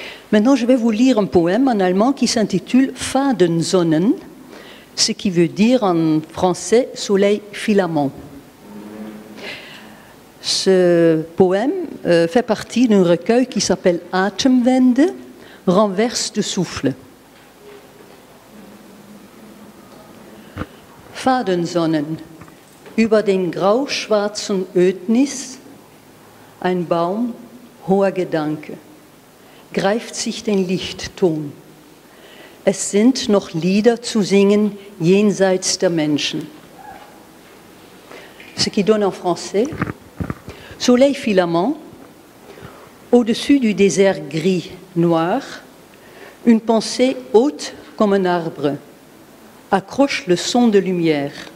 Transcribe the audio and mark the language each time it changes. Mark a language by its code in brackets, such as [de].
[fr] Maintenant, je vais vous lire un poème en allemand qui s'intitule Fadensonnen, ce qui veut dire en français soleil filament. Ce poème fait partie d'un recueil qui s'appelle Atemwende, renverse de souffle. [de] Fadensonnen, über den grauschwarzen Ödnis, ein Baum, hoher Gedanke, greift sich den Lichtton. Es sind noch Lieder zu singen jenseits der Menschen. [fr] Ce qui donne en français: Soleil filament, au-dessus du désert gris, noir, une pensée haute comme un arbre, accroche le son de lumière.